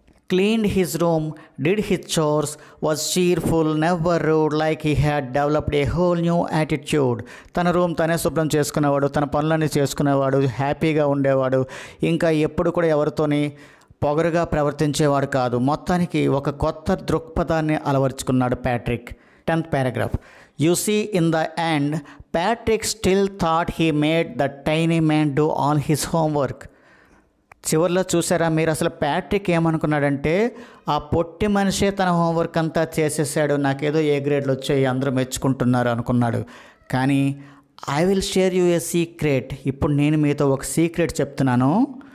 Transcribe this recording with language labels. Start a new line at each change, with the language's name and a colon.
English: Cleaned his room, did his chores, was cheerful, never rude, like he had developed a whole new attitude.
Telugu: తన room తనే శుభ్రం చేసుకునేవాడు, తన పనులన్నీ చేసుకునేవాడు, హ్యాపీగా ఉండేవాడు. ఇంకా ఎప్పుడు కూడా ఎవరితోని పొగరుగా ప్రవర్తించేవాడు కాదు. మొత్తానికి ఒక కొత్త దృక్పథాన్ని అలవర్చుకున్నాడు Patrick.
English: 10th paragraph. You see, in the end, Patrick still thought he made the tiny man do all his homework.
Telugu: చివరిలో చూసారా మీరు, అసలు ప్యాట్రిక్ ఏమనుకున్నాడంటే ఆ పొట్టి మనిషే తన హోంవర్క్ అంతా చేసేసాడు, నాకేదో ఏ గ్రేడ్లు వచ్చాయి, అందరూ మెచ్చుకుంటున్నారు అనుకున్నాడు. కానీ
English: I will share you a secret.
Telugu: ఇప్పుడు నేను మీతో ఒక సీక్రెట్ చెప్తున్నాను.